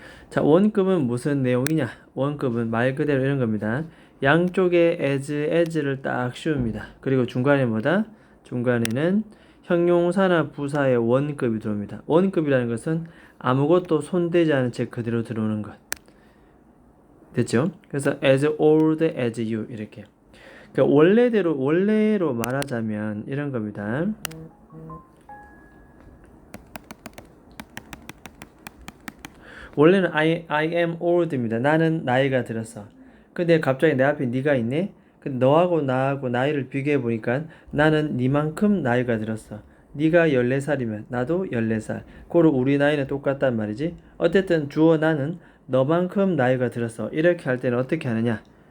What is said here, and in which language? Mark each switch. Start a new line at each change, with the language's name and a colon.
Korean: 자, 원급은 무슨 내용이냐? 원급은 말 그대로 이런 겁니다. 양쪽에 as를 딱 씌웁니다. 그리고 중간에 뭐다? 중간에는 형용사나 부사의 원급이 들어옵니다. 원급이라는 것은 아무것도 손대지 않은 채 그대로 들어오는 것. 됐죠? 그래서
English: as old as you
Korean: 이렇게. 그러니까 원래로 말하자면 이런 겁니다. 원래는
English: I am old
Korean: 입니다. 나는 나이가 들었어. 근데 갑자기 내 앞에 네가 있네? 근데 너하고 나하고 나이를 비교해 보니까 나는 니만큼 나이가 들었어. 네가 14살이면 나도 14살. 고로 우리 나이는 똑같단 말이지. 어쨌든 주어 나는 너만큼 나이가 들었어. 이렇게 할 때는 어떻게 하느냐?